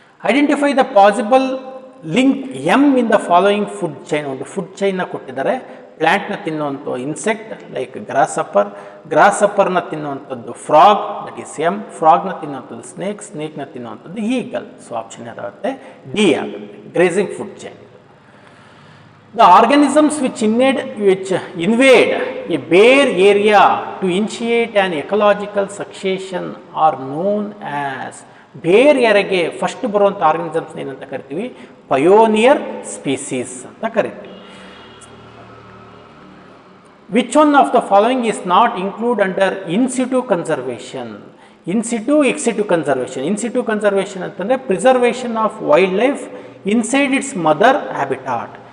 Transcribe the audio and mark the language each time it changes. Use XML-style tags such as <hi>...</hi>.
<en>Identify the possible link M in the following food chain.</en> <kn>ಒಂದು food ಚೈನ್ನ ಕೊಟ್ಟಿದ್ದಾರೆ. ಪ್ಲ್ಯಾಂಟ್ನ ತಿನ್ನುವಂಥ insect like gross ಸಪ್ಪರ್ನ ತಿನ್ನುವಂಥದ್ದು frog,</kn> <en>That is M.</en> <kn>ಫ್ರಾಗ್ನ ತಿನ್ನುವಂಥದ್ದು snake, ಸ್ನೇಕ್ನ ತಿನ್ನುವಂಥದ್ದು eagle. So option ಯಾವುದಾಗುತ್ತೆ, D ಆಗುತ್ತೆ. Grazing food chain.</kn> <en>The organisms which invade a bare area to initiate an ecological succession are known as.</en> <kn>ಬೇರೆ ಏರಿಯಾಗೆ first ಬರುವಂಥ organisms ಏನಂತ ಕರಿತೀವಿ, pioneer species ಅಂತ ಕರಿತೀವಿ.</kn> <en>Which one of the following is not include under in situ conservation. In situ ex situ conservation. In situ conservation ಅಂತಂದರೆ preservation of wild life inside its mother habitat.</en>